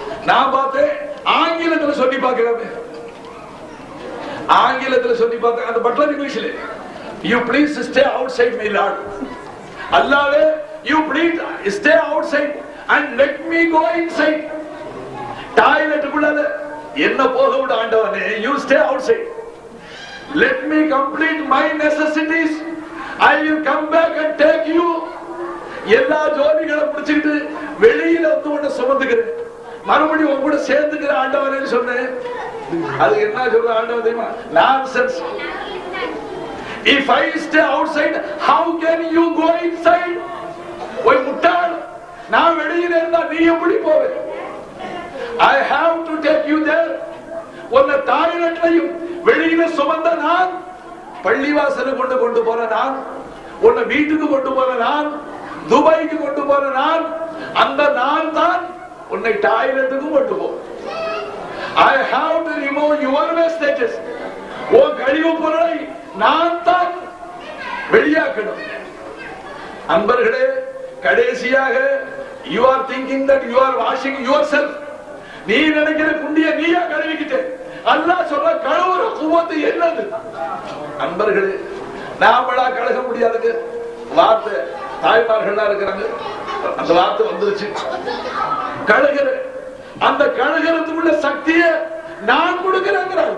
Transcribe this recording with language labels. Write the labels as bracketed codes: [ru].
[ta] நான் பார்த்தேன் ஆங்கிலத்தில் சொல்லி பார்க்கிறேன், ஆங்கிலத்தில் சொல்லி பார்த்தேன். அந்த பட்லர் இங்கிலீஷ்ல, [en] You please stay outside my lord, அல்லாஹ்வே you please stay outside and let me go inside. [ta] டாய்லெட்டுக்குள்ள என்ன போக விட ஆண்டவனே, [en] You stay outside, let me complete my necessities, I will come back and take you. [ta] எல்லா ஜோலிகளை முடிச்சிட்டு வெளியில வந்து உன்னை சுமந்துக்கிறேன், மறுபடியும் உன் கூட சேர்ந்துக்கிற ஆண்டவனே சொன்னேன். அது என்ன சொல்ற ஆண்டவன் தெரியுமா? nonsense. [en] If I stay outside, how can you go inside? [ta] ஓய் முட்டாள், நான் வெளியில இருந்தா நீ எப்படி போவே? [en] I have to take you there. [ta] உன்னை டாய்லெட்லையும் வெளியில சுமந்த நான், பள்ளிவாசல கொண்டு போற நான், உன்னை வீட்டுக்கு கொண்டு போற நான், துபாய்க்கு கொண்டு போற நான், அந்த நான் தான் உன்னை டாய்லெட்டுக்கு கொண்டு போ. [en] I have to remove your wastages. [ta] உன் கழிவு பொருளை நான் தான் வெளியாக்கணும். அன்பர்களே, கடைசியாக [en] you are thinking that you are washing yourself. [ta] நீ நினைக்கிற குண்டிய நீயா கழுவிக்கிட்ட, அல்லாஹ் சொல்ற கழுவுற குவத்து என்னது? அன்பர்களே, நாமளா கழுக முடியாதுங்க. வார்த்தை தாய்மார்கள்லாம் இருக்கிறாங்க, அந்த வார்த்தை வந்துருச்சு. கழுகுற அந்த கழுகிறதுக்குள்ள சக்தியை நான் கொடுக்கிறேன்.